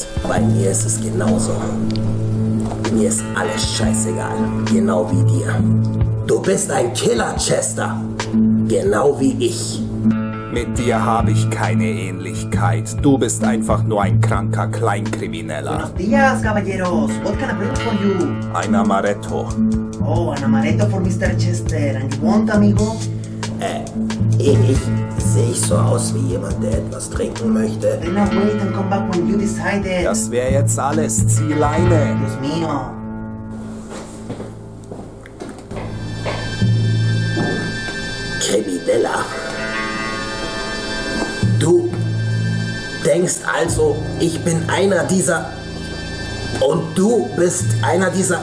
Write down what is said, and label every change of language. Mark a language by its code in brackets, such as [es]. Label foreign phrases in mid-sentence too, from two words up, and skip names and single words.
[de] Bei mir ist es genauso. Mir ist alles scheißegal. Genau wie dir. Du bist ein Killer, Chester. Genau wie ich. Mit dir habe ich keine Ähnlichkeit. Du bist einfach nur ein kranker Kleinkrimineller. [es] Buenos días, caballeros. [en] What can I bring for you? [de] Ein Amaretto. [en] Oh, an Amaretto for Mr. Chester. And you want, amigo? [de] Ich sehe ich so aus wie jemand, der etwas trinken möchte. [en] Then I'll wait and come back when you decided. [de] Das wäre jetzt alles. Zieh Leine. [es] Dios mío. [de] Krimineller. Du denkst also, ich bin einer dieser... Und du bist einer dieser...